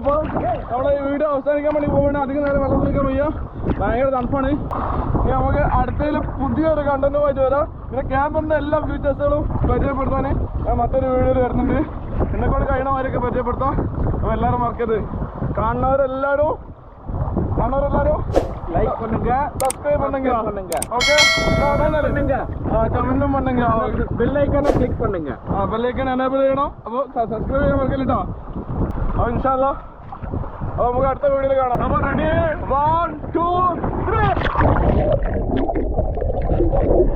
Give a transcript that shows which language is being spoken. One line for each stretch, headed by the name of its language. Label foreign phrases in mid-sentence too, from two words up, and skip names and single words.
Malayalam: അപ്പോൾ നമ്മളെ ഈ വീഡിയോ അവസാനിക്കാൻ വേണ്ടി പോകണം. അധികം നേരം വെള്ളത്തിൽ നിൽക്കാൻ വയ്യ, ഭയങ്കര തണുപ്പാണ്. ഇനി നമുക്ക് അടുത്തതിൽ പുതിയൊരു കണ്ടന്റുമായിട്ട് വരാം. പിന്നെ ക്യാമ്പിൻ്റെ എല്ലാ ഫീച്ചേഴ്സുകളും പരിചയപ്പെടുത്താൻ ഞാൻ മറ്റൊരു വീഡിയോയിൽ വരുന്നുണ്ട്. എന്നെക്കൊണ്ട് കഴിയണമാരൊക്കെ പരിചയപ്പെടുത്താം. അപ്പോൾ എല്ലാവരും മറക്കരുത്, കാണുന്നവരെല്ലാവരും
Tamil: லைக் பண்ணுங்க, சப்ஸ்கிரைப் பண்ணுங்க. ஓகே, கமெண்ட்டும் பண்ணுங்க. பெல் ஐகானை கிளிக் பண்ணுங்க.
Malayalam: ബെൽ ഐക്കൺ എനേബിൾ ചെയ്യണം. അപ്പോൾ സബ്സ്ക്രൈബ് ചെയ്യാൻ മറക്കല്ലേട്ടോ. അപ്പോൾ ഇൻഷാല്ലാ നമുക്ക് അടുത്ത വീഡിയോയിൽ കാണാം. അപ്പോൾ റെഡി, 1 2 3